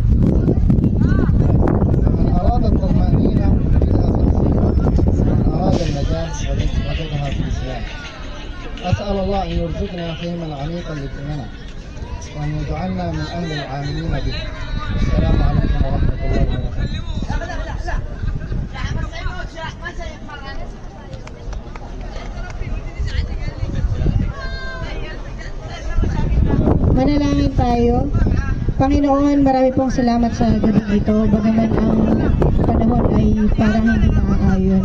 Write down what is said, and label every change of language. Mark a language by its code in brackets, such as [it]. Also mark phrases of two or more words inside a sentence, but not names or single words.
[ar] فمن أراد الطمأنينة وجدها في الإسلام، ومن أراد النجاة وجدها في الإسلام. أسأل الله أن يرزقنا فهما عميقا لديننا، وأن يجعلنا من أهل العاملين به. السلام عليكم ورحمة الله وبركاته. [tl] Manalangin tayo. Panginoon, marami pong salamat sa gabi ito, bagaman ang panahon ay parang hindi naaayon.